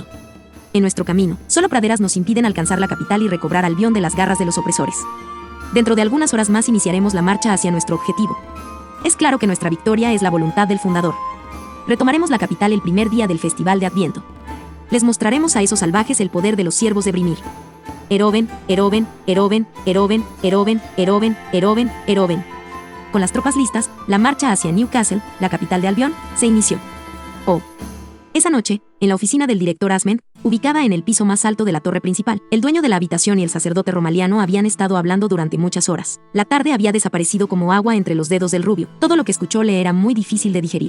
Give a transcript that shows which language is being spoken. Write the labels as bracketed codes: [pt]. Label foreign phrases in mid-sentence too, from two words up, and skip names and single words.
[es] En nuestro camino, solo praderas nos impiden alcanzar la capital y recobrar Albión de las garras de los opresores. Dentro de algunas horas más iniciaremos la marcha hacia nuestro objetivo. Es claro que nuestra victoria es la voluntad del fundador. Retomaremos la capital el primer día del Festival de Adviento. Les mostraremos a esos salvajes el poder de los siervos de Brimir. Eroben, Eroben, Eroben, Eroben, Eroben, Eroben, Eroben, Eroben. Con las tropas listas, la marcha hacia Newcastle, la capital de Albión, se inició. Oh. Esa noche, en la oficina del director Asmund, ubicada en el piso más alto de la torre principal, el dueño de la habitación y el sacerdote romaliano habían estado hablando durante muchas horas. La tarde había desaparecido como agua entre los dedos del rubio. Todo lo que escuchó le era muy difícil de digerir.